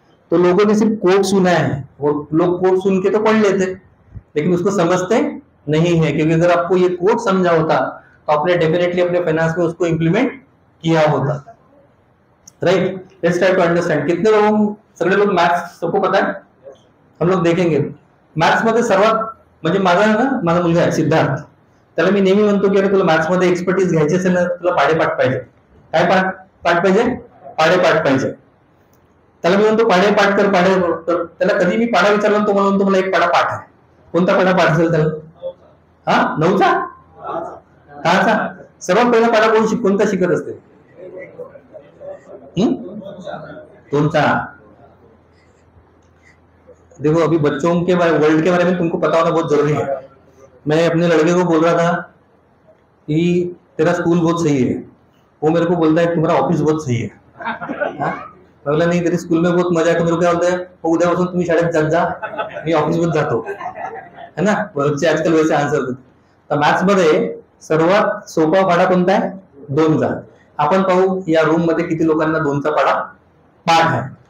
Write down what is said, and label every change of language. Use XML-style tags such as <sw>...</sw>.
<hi>तो लोगों ने सिर्फ कोट सुना है, वो लोग कोट सुन के तो पढ़ लेते लेकिन उसको समझते नहीं है। क्योंकि अगर आपको ये कोट समझा होता तो आपने डेफिनेटली अपने फाइनेंस में उसको इंप्लीमेंट किया होता, right?</hi> <en>Let's try to understand.</en> <hi>कितने लोग,</hi> <mr>सगळे लोग</mr> <hi>मॅथ्स सबको पता है? हम लोग देखेंगे</hi> <mr>मॅथ्स मध्ये सर्वात, म्हणजे माझा मुलगा आहे सिद्धार्थ, त्याला मी नेहमी म्हणतो की अरे तुला मॅथ्स मध्ये एक्सपर्टीज घ्यायची असेल ना, तुला पाडेपाठ पाहिजे. काय पाठ पाहिजे? पाडेपाठ पाहिजे. त्याला मी म्हणतो पाडेपाठ कर, तर त्याला कधी मी पाडा विचारला तो मला म्हणतो मला एक पाडा पाठ आहे. कोणता पाडा पाठ असेल त्याला? हा, 9चा? 10चा? सर्वात पहिला पाडा कोणता शिकत असते? 2चा.</mr> <hi>देखो अभी बच्चों के वर्ल्ड के बारे में तुमको पता होना बहुत जरूरी है. मैं अपने लड़के को बोल रहा था कि तेरा स्कूल बहुत सही है, वो मेरे को बोलता है तुम्हारा ऑफिस बहुत सही है. मैं बोला नहीं तेरे स्कूल में बहुत मजा है. तो मेरे को क्या बोलता है, वो</hi> <mr>उद्यापासून तुम्ही शाळेत जात जा, मी ऑफिस मध्ये जातो,</mr> <hi>है ना?</hi> <mr>बच्चे आजकल वैसे आन्सर देतात. तर मॅथ्स मध्ये सर्वात सोपा पाडा कोणता आहे? 2चा. आपण पाहू या रूम मध्ये किती लोकांना 2चा पाडा पाठ है.</mr>